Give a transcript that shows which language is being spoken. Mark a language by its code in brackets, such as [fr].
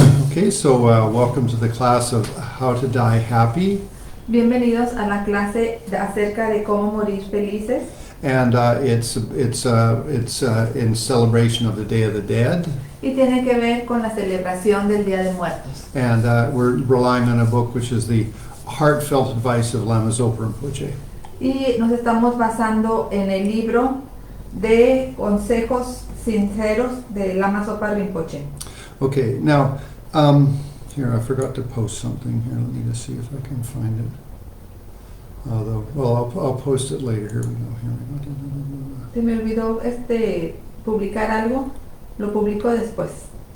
[en] Okay, so welcome to the class of How to Die Happy. [es] Bienvenidos a la clase acerca de cómo morir felices. [en] And it's in celebration of the Day of the Dead. [es] Y tiene que ver con la celebración del Día de Muertos. [en] And we're relying on a book which is the Heartfelt Advice of Lama Zopa Rinpoche. [es] Y nos estamos basando en el libro de consejos sinceros de Lama Zopa Rinpoche. [en] Okay, now, here, I forgot to post something here. Let me just see if I can find it. Although, well, I'll post it later. Here we go. Here we go. [es] Se me olvidó publicar algo, lo publico después.